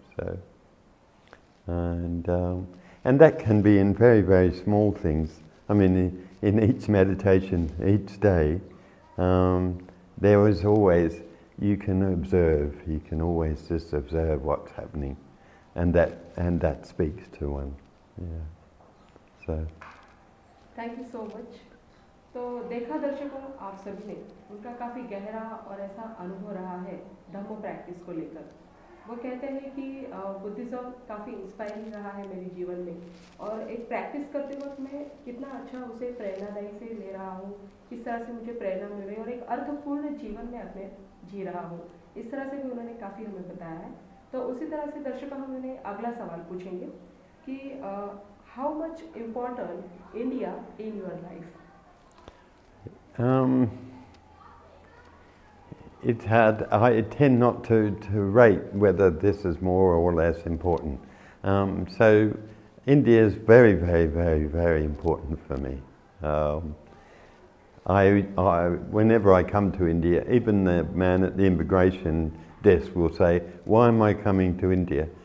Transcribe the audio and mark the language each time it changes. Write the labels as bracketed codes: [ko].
[en] So, and that can be in very, very small things. I mean, in each meditation, each day, there is always, you can observe, you can always just observe what's happening, and that speaks to one. Yeah. So. Thank you so much. [hi] तो देखा दर्शकों, आप सभी ने उनका काफ़ी गहरा और ऐसा अनुभव रहा है धम्म प्रैक्टिस को लेकर। वो कहते हैं कि बुद्धिज़्म काफ़ी इंस्पायरिंग रहा है मेरे जीवन में, और एक प्रैक्टिस करते वक्त मैं कितना अच्छा उसे प्रेरणादायी से ले रहा हूँ, किस तरह से मुझे प्रेरणा मिल रही है और एक अर्थपूर्ण जीवन में अपने जी रहा हूँ। इस तरह से भी उन्होंने काफ़ी हमें बताया है। तो उसी तरह से दर्शकों हम उन्हें अगला सवाल पूछेंगे कि [en] how much important India in your life? It's hard. I tend not to rate whether this is more or less important. So India is very, very, very, very important for me. Whenever I come to India, even the man at the immigration desk will say, "Why am I coming to India?"